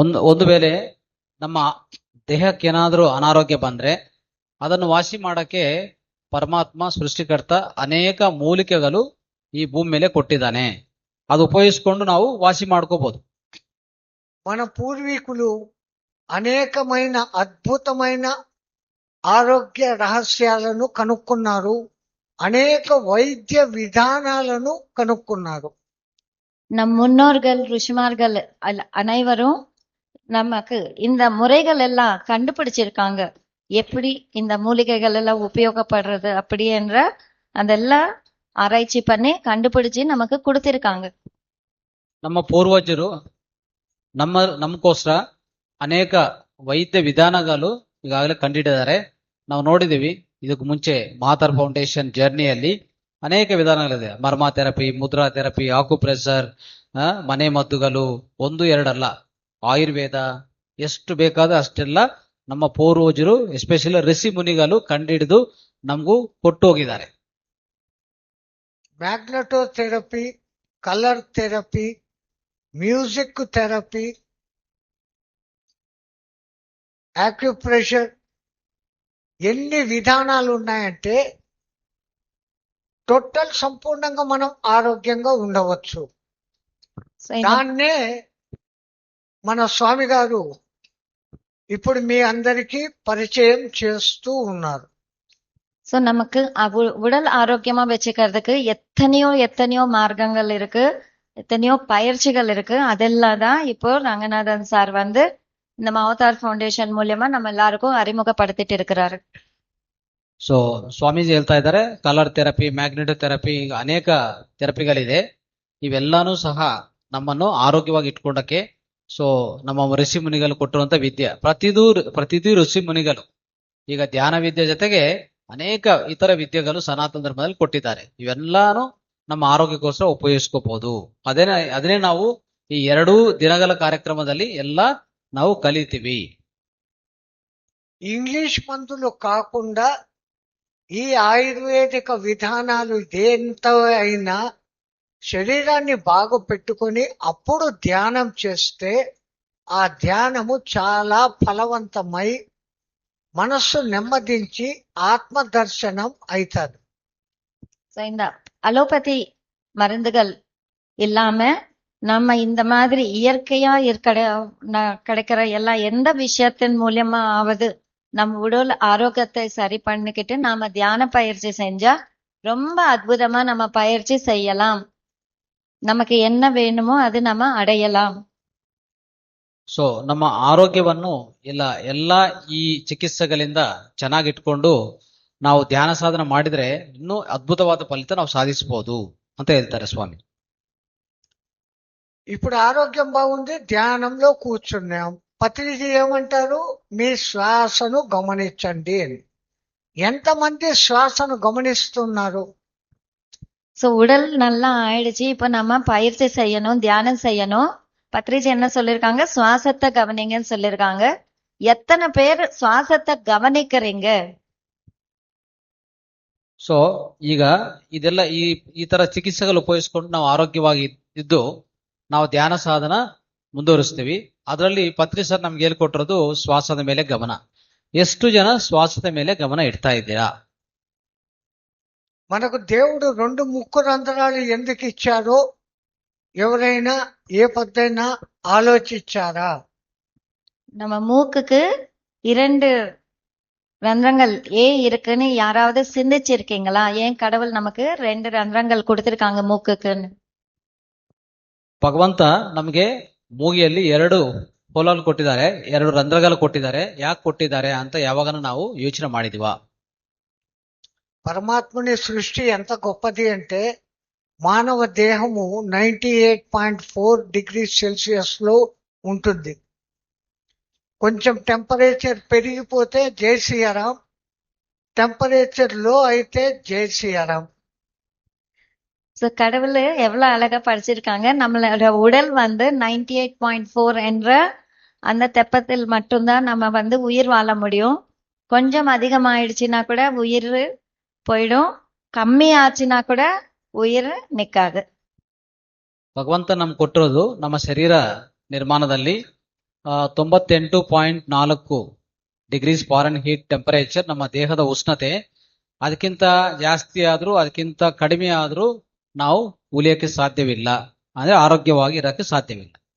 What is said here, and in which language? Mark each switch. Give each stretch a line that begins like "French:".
Kannada: ಒಂದು ವೇಳೆ ನಮ್ಮ ದೇಹಕ್ಕೆ ಏನಾದ್ರೂ ಅನಾರೋಗ್ಯ ಬಂದ್ರೆ ಅದನ್ನು ವಾಸಿ ಮಾಡಕ್ಕೆ ಪರಮಾತ್ಮ ಸೃಷ್ಟಿಕರ್ತ ಅನೇಕ ಮೂಲಿಕೆಗಳು ಈ ಭೂಮಿ ಮೇಲೆ ಕೊಟ್ಟಿದ್ದಾನೆ. ಅದು ಉಪಯೋಗಿಸ್ಕೊಂಡು ನಾವು ವಾಸಿ ಮಾಡ್ಕೋಬಹುದು.
Telugu: మన పూర్వీకులు అనేకమైన అద్భుతమైన ఆరోగ్య రహస్యాలను కనుక్కున్నారు, అనేక వైద్య విధానాలను కనుక్కున్నారు.
Tamil: நம் முன்னோர்கள் ருஷிமார்கள் அனைவரும் நமக்கு இந்த முறைகள் எல்லாம் கண்டுபிடிச்சிருக்காங்க. எப்படி இந்த மூலிகைகள் எல்லாம் உபயோகப்படுறது அப்படி என்ற அதெல்லாம் ஆராய்ச்சி பண்ணி கண்டுபிடிச்சு நமக்கு கொடுத்திருக்காங்க.
Kannada: ನಮ್ಮ ಪೂರ್ವಜರು ನಮಗೋಸ್ಕರ ಅನೇಕ ವೈದ್ಯ ವಿಧಾನಗಳು ಈಗಾಗಲೇ ಕಂಡಿಡಿದ್ದಾರೆ. ನಾವು ನೋಡಿದೀವಿ. ಇದಕ್ಕೆ ಮುಂಚೆ ಮಾತರ್ ಫೌಂಡೇಶನ್ ಜರ್ನಿಯಲ್ಲಿ ಅನೇಕ ವಿಧಾನಗಳಿದೆ. ಮರ್ಮ ಥೆರಪಿ, ಮುದ್ರಾ ಥೆರಪಿ, ಆಕ್ಯುಪ್ರೆಷರ್, ಮನೆ ಮದ್ದುಗಳು, 1-2 ಅಲ್ಲ, ಆಯುರ್ವೇದ, ಎಷ್ಟು ಬೇಕಾದ ಅಷ್ಟೆಲ್ಲ ನಮ್ಮ ಪೂರ್ವಜರು ಎಸ್ಪೆಷಲಿ ಋಷಿ ಮುನಿಗಳು ಕಂಡಿಡಿದು ನಮಗೂ ಕೊಟ್ಟು ಹೋಗಿದ್ದಾರೆ.
Telugu: Magneto therapy, colour therapy, music therapy, acupressure, ఎన్ని విధానాలు ఉన్నాయంటే టోటల్ సంపూర్ణంగా మనం ఆరోగ్యంగా ఉండవచ్చు. దాన్నే మన స్వామి గారు ఇప్పుడు మీ అందరికీ పరిచయం చేస్తూ ఉన్నారు.
Tamil: சோ நமக்கு உடல் ஆரோக்கியமா வச்சுக்கிறதுக்கு எத்தனையோ மார்க்கங்கள் இருக்கு, எத்தனையோ பயிற்சிகள் இருக்கு. அதெல்லாம் தான் இப்போ ரங்கநாதன் சார் இந்த அவதார் ஃபவுண்டேஷன் மூலியமா நம்ம எல்லாருக்கும் அறிமுகப்படுத்திட்டு இருக்கிறாரு.
Kannada: ಸೊ ಸ್ವಾಮೀಜಿ ಹೇಳ್ತಾ ಇದ್ದಾರೆ ಕಲರ್ ಥೆರಪಿ, ಮ್ಯಾಗ್ನೆಟೋ ಥೆರಪಿ, ಈಗ ಅನೇಕ ಥೆರಪಿಗಳಿದೆ. ಇವೆಲ್ಲಾನು ಸಹ ನಮ್ಮನ್ನು ಆರೋಗ್ಯವಾಗಿ ಇಟ್ಕೊಂಡಕ್ಕೆ ಸೊ ನಮ್ಮ ಋಷಿ ಮುನಿಗಳು ಕೊಟ್ಟಿರುವಂತ ವಿದ್ಯೆ. ಪ್ರತಿದೂ ಋಷಿ ಮುನಿಗಳು ಈಗ ಧ್ಯಾನ ವಿದ್ಯೆ ಜೊತೆಗೆ ಅನೇಕ ಇತರ ವಿದ್ಯೆಗಳು ಸನಾತನ ಧರ್ಮದಲ್ಲಿ ಕೊಟ್ಟಿದ್ದಾರೆ. ಇವೆಲ್ಲಾನು ನಮ್ಮ ಆರೋಗ್ಯಕ್ಕೋಸ್ಕರ ಉಪಯೋಗಿಸ್ಕೋಬಹುದು. ಅದನ್ನೇ ನಾವು ಈ 2 ದಿನಗಳ కార్యక్రమದಲ್ಲಿ ಎಲ್ಲ ನಾವು
Telugu: కలితివి. ఇంగ్లీష్ మందులు కాకుండా ఈ ఆయుర్వేదిక విధానాలు ఎంత అయినా శరీరాన్ని బాగు పెట్టుకొని అప్పుడు ధ్యానం చేస్తే ఆ ధ్యానము చాలా ఫలవంతమై మనస్సు నెమ్మదించి ఆత్మదర్శనం అవుతుంది.
Tamil: So, இந்த அலோபதி மருந்துகள் இல்லாம நம்ம இந்த மாதிரி இயற்கையா கிடைக்கிற எல்லா எந்த விஷயத்தின் மூலியமா ஆவது நம்ம உடல் ஆரோக்கியத்தை சரி பண்ணிக்கிட்டு நாம தியான பயிற்சி செஞ்சா ரொம்ப அற்புதமா நம்ம பயிற்சி செய்யலாம். நமக்கு என்ன வேணுமோ அது நம்ம அடையலாம்.
Kannada: ಸೊ ನಮ್ಮ ಆರೋಗ್ಯವನ್ನು ಎಲ್ಲ ಈ ಚಿಕಿತ್ಸೆಗಳಿಂದ ಚೆನ್ನಾಗಿಟ್ಕೊಂಡು ನಾವು ಧ್ಯಾನ ಸಾಧನ ಮಾಡಿದ್ರೆ ಇನ್ನೂ ಅದ್ಭುತವಾದ ಫಲಿತ ನಾವು ಸಾಧಿಸಬಹುದು ಅಂತ ಹೇಳ್ತಾರೆ ಸ್ವಾಮಿ.
Telugu: ఇప్పుడు ఆరోగ్యం బాగుంది, ధ్యానంలో కూర్చున్నాం. పత్రిజీ ఏమంటారు? మీ శ్వాసను గమనించండి అని. ఎంతమంది శ్వాసను గమనిస్తున్నారు?
Tamil: சோ உடல் நல்லா ஆயிடுச்சு, இப்ப நம்ம பயிற்சி செய்யணும், தியானம் செய்யணும். பத்ரிஜி என்ன சொல்லிருக்காங்க? சுவாசத்தை கவனிங்கன்னு சொல்லிருக்காங்க. எத்தனை பேர் சுவாசத்தை கவனிக்கிறீங்க?
Kannada: ಸೊ ಈಗ ಇದೆಲ್ಲ ಈ ತರ ಚಿಕಿತ್ಸೆಗಳು ಉಪಯೋಗಿಸ್ಕೊಂಡು ನಾವು ಆರೋಗ್ಯವಾಗಿ ಇದ್ದು ನಾವು ಧ್ಯಾನ ಸಾಧನ ಮುಂದುವರಿಸ್ತೀವಿ. ಅದರಲ್ಲಿ ಪತ್ರಿ ಸರ್ ನಮ್ಗೆ ಹೇಳ್ಕೊಟ್ಟಿರೋದು ಶ್ವಾಸದ ಮೇಲೆ ಗಮನ. ಎಷ್ಟು ಜನ ಶ್ವಾಸದ ಮೇಲೆ ಗಮನ ಇಡ್ತಾ ಇದ್ದೀರಾ?
Telugu: మనకు దేవుడు 2 ముక్కు రంధ్రాలు ఎందుకు ఇచ్చారో ఎవరైనా ఏ పద్దైనా ఆలోచించారా?
Tamil: நம்ம மூக்குக்கு 2 ரந்திரங்கள் ஏன் இருக்குன்னு யாராவது சிந்திச்சிருக்கீங்களா? ஏன் கடவுள் நமக்கு 2 ரந்திரங்கள் கொடுத்திருக்காங்க மூக்குக்குன்னு?
Kannada: ಭಗವಂತ ನಮಗೆ ಮೂಗಿಯಲ್ಲಿ 2 ಹೋಲಲ್ಲಿ ಕೊಟ್ಟಿದ್ದಾರೆ, 2 ರಂಧ್ರಗಳು ಕೊಟ್ಟಿದ್ದಾರೆ. ಯಾಕೆ ಕೊಟ್ಟಿದ್ದಾರೆ ಅಂತ ಯಾವಾಗನ ನಾವು ಯೋಚನೆ ಮಾಡಿದೀವಾ?
Telugu: పరమాత్మని సృష్టి ఎంత గొప్పది అంటే మానవ దేహము 98.4 డిగ్రీ సెల్సియస్ లో ఉంటుంది. కొంచెం టెంపరేచర్ పెరిగిపోతే జై శ్రీరామ్, టెంపరేచర్ లో అయితే జై శ్రీరామ్.
Tamil: சோ கடவுள் எவ்வளவு அழகா படிச்சிருக்காங்க. நம்மளோட உடல் 98.4 என்ற அந்த தெப்பத்தில் மட்டும்தான் நம்ம உயிர் வாழ முடியும். கொஞ்சம் அதிகமாயிடுச்சுன்னா கூட உயிர் போயிடும், கம்மி ஆச்சுன்னா கூட உயிர் நிக்காது.
Kannada: ಭಗವಂತ ನಮ್ಗೆ ಕೊಟ್ಟಿರೋದು ನಮ್ಮ ಶರೀರ ನಿರ್ಮಾಣದಲ್ಲಿ 98.4 ಡಿಗ್ರೀಸ್ ಫಾರೆನ್ ಹೀಟ್ ಟೆಂಪರೇಚರ್ ನಮ್ಮ ದೇಹದ ಉಷ್ಣತೆ. ಅದಕ್ಕಿಂತ ಜಾಸ್ತಿ ಆದ್ರೂ ಅದಕ್ಕಿಂತ ಕಡಿಮೆ ಆದ್ರೂ ನಾವು ಉಳಿಯಕ್ಕೆ ಸಾಧ್ಯವಿಲ್ಲ, ಅಂದ್ರೆ ಆರೋಗ್ಯವಾಗಿ ಇರಕ್ಕೆ ಸಾಧ್ಯವಿಲ್ಲ.